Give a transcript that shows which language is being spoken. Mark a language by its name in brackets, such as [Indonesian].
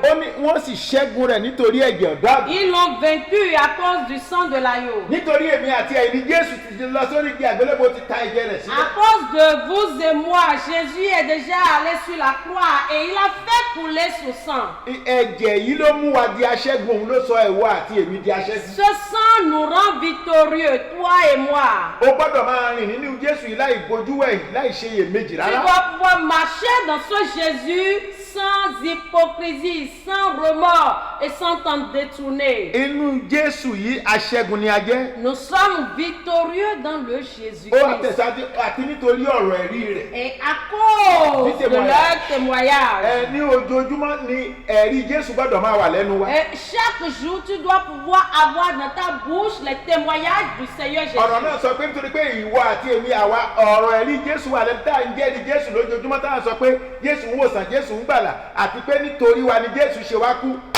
[Yoruba] Ó ní wọ́n sì ṣẹ́gun rẹ̀ nítorí ẹ̀jẹ̀ ọ̀dọ́ àgùntàn. [French] Ils l'ont vaincu à cause du sang de l'agneau. [Yoruba] Nítorí èmi àti ẹ̀yin ni Jésù ti lọ sórí igi àgbélébùú, ti ta ẹ̀jẹ̀ rẹ̀ [French] À [Yoruba] sílẹ̀. [French] cause de vous et moi, Jésus est déjà allé sur la croix et il a fait couler son sang. [Yoruba] Ẹ̀jẹ̀ yìí ló mú wa di aṣẹ́gun, òun ló sọ ìwọ àti èmi di aṣẹ́gun. [French] Ce sang nous rend victorieux, toi et moi. [Yoruba] O gbọ́dọ̀ máa rìn nínú Jésù yìí láì bojú wẹ̀yìn, láì ṣe iyèméjì [French] Tu [Yoruba] rárá. [French] dois pouvoir marcher dans ce Jésus sans hypocrisie, sans remords et sans t'en détourner. [Yoruba] Inú Jésù yìí aṣẹ́gun ni a jẹ́. [French] Nous sommes victorieux dans le [Yoruba] Ó [French] Jésus-Christ. [Yoruba] àtẹ̀sájú àti nítorí ọ̀rọ̀ ẹ̀rí rẹ̀. [French] Et à cause de leur témoignage. [Yoruba] Ní ojoojúmọ́ ni ẹ̀rí Jésù gbọ́dọ̀ máa wà lẹ́nu wa. [French] Et chaque jour, tu dois pouvoir avoir dans ta bouche les témoignages du Seigneur Jésus. [Yoruba] Ọ̀rọ̀ náà sọ pé nítorí pé ìwọ àti èmi àwa ọ̀rọ̀ ẹ̀rí Jésù wà lẹ́nu tá à ń jẹ́rìí Jésù lójoojúmọ́ tá à ń sọ pé Jésù ń wòsàn, Jésù ń gbàlà àti pé nítorí wa ni Jésù ṣe wá kú.